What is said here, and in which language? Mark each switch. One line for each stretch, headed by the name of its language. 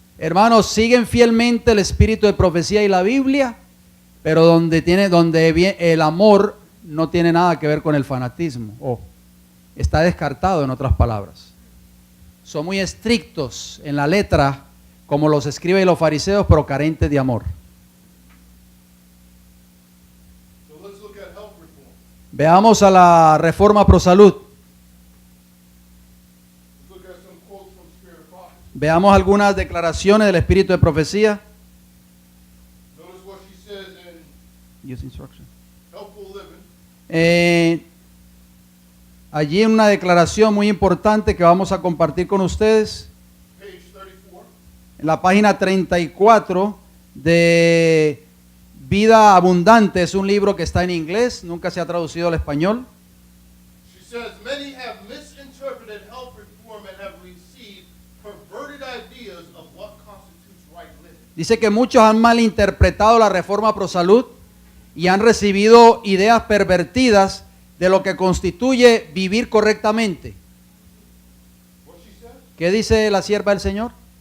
Spanish: Hermanos, siguen fielmente el espíritu de profecía y la Biblia, pero donde el amor no tiene nada que ver con el fanatismo, o está descartado, en otras palabras. Son muy estrictos en la letra, como los escribas y los fariseos, pero carentes de amor.
English: So let's look at health reform.
Spanish: Veamos a la reforma pro salud.
English: Let's look at some quotes from Spirit of Prophecy.
Spanish: Veamos algunas declaraciones del espíritu de profecía.
English: Notice what she says in Use instruction. Helpful Living.
Spanish: Allí una declaración muy importante que vamos a compartir con ustedes.
English: Page 34.
Spanish: En la página 34 de Vida Abundante, es un libro que está en inglés, nunca se ha traducido al español.
English: She says, many have misinterpreted health reform and have received perverted ideas of what constitutes right living.
Spanish: Dice que muchos han malinterpretado la reforma pro salud y han recibido ideas pervertidas de lo que constituye vivir correctamente.
English: What she says?
Spanish: ¿Qué dice la sierva del Señor?